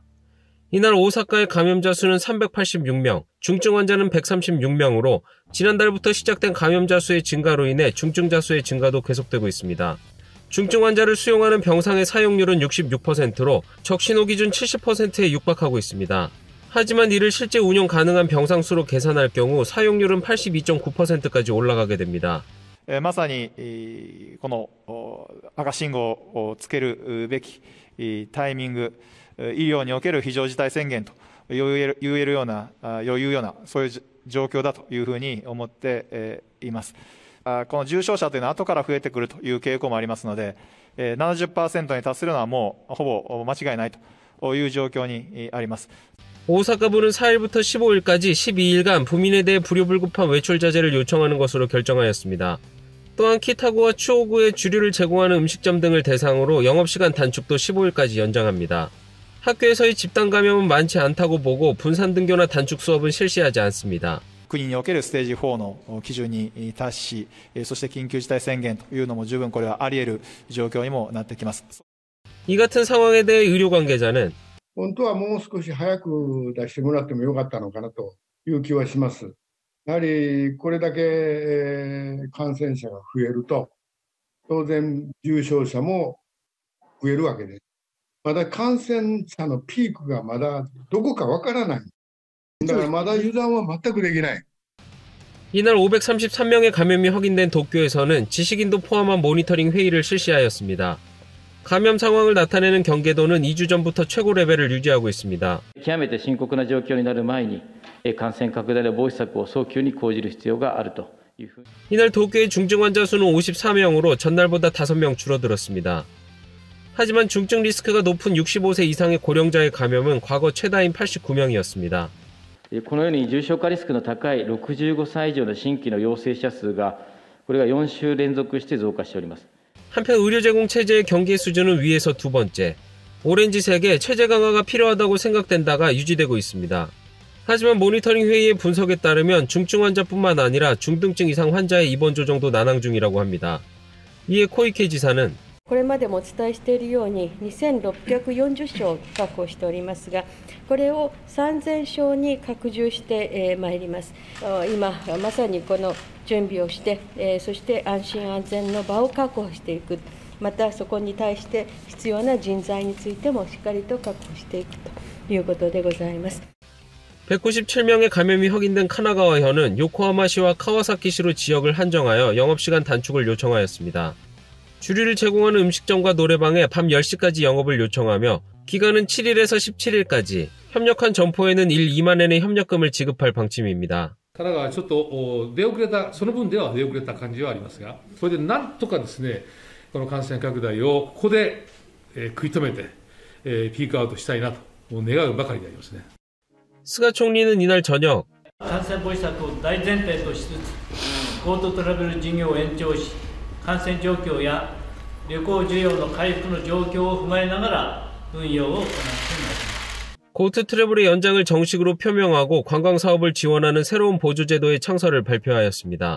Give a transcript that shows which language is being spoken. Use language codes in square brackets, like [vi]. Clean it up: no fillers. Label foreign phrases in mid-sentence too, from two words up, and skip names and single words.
[ko] 이날 오사카의 감염자 수는 386명, 중증 환자는 136명으로 지난달부터 시작된 감염자 수의 증가로 인해 중증자 수의 증가도 계속되고 있습니다. 중증 환자를 수용하는 병상의 사용률은 66%로 적신호 기준 70%에 육박하고 있습니다. 하지만 이를 실제 운영 가능한 병상 수로 계산할 경우 사용률은 82.9%까지 올라가게 됩니다. [ja] まさにこの赤信号をつけるべきタイミング、医療における非常事態宣言と言えるようなそういう状況だというふうに思っています。この重症者というのは後から増えてくるという傾向もありますので、70% に達するのはもうほぼ間違いないという状況にあります。 [ko] 오사카부는 4일부터 15일까지 12일간 부민에 대해 불효불급한 외출 자제를 요청하는 것으로 결정하였습니다. 또한 키타구와 추오구에 주류를 제공하는 음식점 등을 대상으로 영업시간 단축도 15일까지 연장합니다. 학교에서의 집단 감염은 많지 않다고 보고 분산 등교나 단축 수업은 실시하지 않습니다. [ja] 国におけるステージ4の基準に達し、そして緊急事態宣言というのも十分これはあり得る状況にもなってきます。 [ko] 이 같은 상황에 대해 의료 관계자는 [ja] 本当はもう少し早く出してもらってもよかったのかなという気はします。やはりこれだけ感染者が増えると当然重症者も増えるわけです。まだ感染者のピークがまだどこかわからない。だからまだ油断は全くできない。 [ko] 이날 533명의 감염이 확인된 도쿄에서는 지식인도 포함한 모니터링 회의를 실시하였습니다. 감염 상황을 나타내는 경계도는 2주 전부터 최고 레벨을 유지하고 있습니다. [ja] 極めて深刻な状況になる前に感染拡大の防止策を早急に講じる必要があるというふうに [ko] 이날 도쿄의 중증 환자 수는 54명으로 전날보다 5명 줄어들었습니다. 하지만 중증 리스크가 높은 65세 이상의 고령자의 감염은 과거 최다인 89명이었습니다. [ja] このように重症化リスクの高い65歳以上の新規の陽性者数がこれが4週連続して増加しております。 [ko] 한편 의료 제공 체제의 경계 수준은 위에서 두 번째, 오렌지색의 체제 강화가 필요하다고 생각된다가 유지되고 있습니다. 하지만 모니터링 회의의 분석에 따르면 중증 환자뿐만 아니라 중등증 이상 환자의 입원 조정도 난항 중이라고 합니다. 이에 코이케 지사는 [ja] これまでもお伝えしているように2640床確保しておりますが、これを3000床に拡充してまいります。今まさにこの準備をして、そして安心安全の場を確保していく、またそこに対して必要な人材についてもしっかりと確保していくということでございます。 [ko] 197명의 감염이 확인된 카나가와현은 요코하마시와 카와사키시로 지역을 한정하여 영업시간 단축을 요청하였습니다. 주류를 제공하는 음식점과 노래방에 밤 10시까지 영업을 요청하며 기간은 7일에서 17일까지, 협력한 점포에는 2만 엔의 협력금을 지급할 방침입니다. [ja] 神奈川はちょっと出遅れた、その分では出遅れた感じはありますが、それでなんとかですね、この感染拡大をここで食い止めてピークアウトしたいなと願うばかりでありますね。 [ko] 스가 총리는 이날 저녁 [ja] 感染防止策を大前提としつつ、GoToトラベル事業を延長し、感染状況や旅行需要の回復の状況を踏まえながら運用を行っています。 [ko] 고트 트래블의 연장을 정식으로 표명하고 관광사업을 지원하는 새로운 보조제도의 창설을 발표하였습니다.